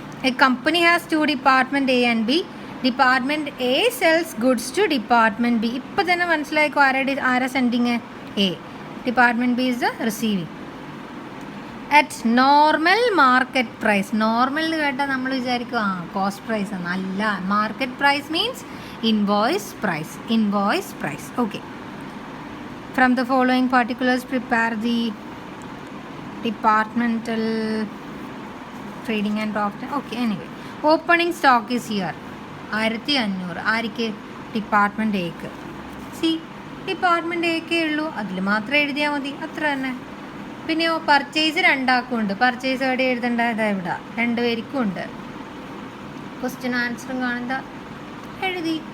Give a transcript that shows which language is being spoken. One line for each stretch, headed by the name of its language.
English: A company has two department A and B. Department A sells goods to Department B.
Malayalam: ഇപ്പോൾ തന്നെ മനസ്സിലായിക്കോ ആരാ sending, A.
English: Department B is the receiving. At normal market price.
Malayalam: Normal എന്ന് കേട്ടാൽ നമ്മൾ വിചാരിക്കും cost price ആണ്. അല്ല,
English: Market price means invoice price. Okay. From the following particulars prepare the departmental trading and profit. Okay, anyway, opening stock is here 1500.
Malayalam: Arc, department എക്ക്. C, department എക്കേ ഉള്ളൂ, അതിൽ മാത്രം എഴുതിയാൽ മതി, അത്ര തന്നെ. പിന്നെയോ പർച്ചേസ് രണ്ടാക്കും ഉണ്ട്. പർച്ചേസ് എവിടെ എഴുതേണ്ട? ഇതാ ഇവിടെ രണ്ടുപേർക്കും ഉണ്ട്. ക്വസ്റ്റ്യൻ ആൻസറും കാണുന്ന എഴുതി.